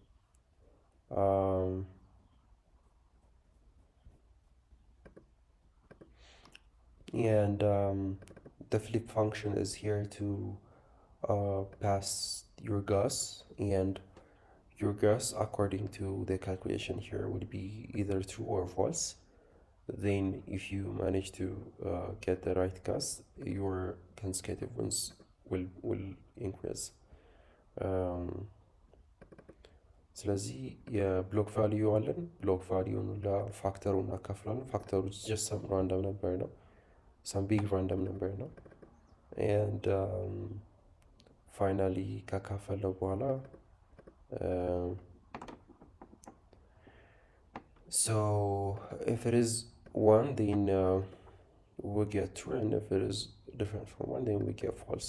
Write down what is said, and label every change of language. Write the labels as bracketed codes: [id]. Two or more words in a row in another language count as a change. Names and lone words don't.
[en] And the flip function is here to pass your guess, and your guess according to the calculation here would be either true or false. Then if you manage to get the right guess, your consecutive wins will increase. [am] ስለዚህ የብሎክ ቫልዩ አለን። ብሎክ ቫልዩን ለፋክተሩ እናካፍላለን። ፋክተሩ [en] just some random [am] ነበር ነው፣ [en] some big random number [am] ነው። [en] and finally [am] ካካፈለው በኋላ [en] so if it is 1 then we get true, and if it is different from 1 then we get false.